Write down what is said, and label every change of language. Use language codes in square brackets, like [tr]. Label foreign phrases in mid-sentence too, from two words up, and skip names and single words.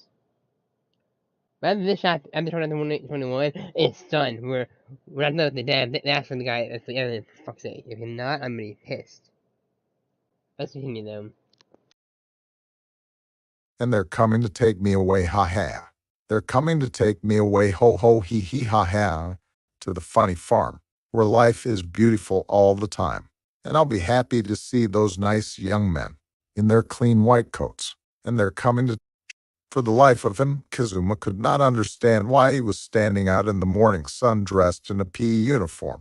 [en] But after this chapter, after chapter 21, it's done. We're not done with the dad. That's for the guy that's the other. For fuck's sake. If you're not, I'm gonna be pissed. Let's continue though. And they're coming to take me away, ha ha. They're coming to take me away, ho ho hee hee ha ha, to the funny farm, where life is beautiful all the time. And I'll be happy to see those nice young men in their clean white coats. And they're coming to. For the life of him, Kazuma could not understand why he was standing out in the morning sun dressed in a PE uniform.